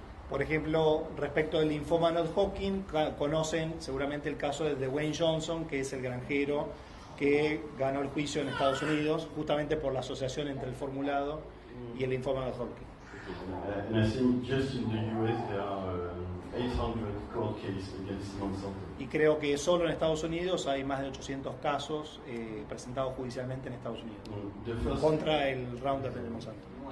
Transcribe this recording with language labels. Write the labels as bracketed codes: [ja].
[es] Por ejemplo, respecto del linfoma non-Hodgkin, conocen seguramente el caso de Dwayne Johnson, que es el granjero que ganó el juicio en Estados Unidos, justamente por la asociación entre el formulado y el linfoma non-Hodgkin. [en] And I think just in the US there are 800 court cases against Monsanto. [es] Y creo que solo en Estados Unidos hay más de 800 casos presentados judicialmente en Estados Unidos contra el Roundup de Monsanto.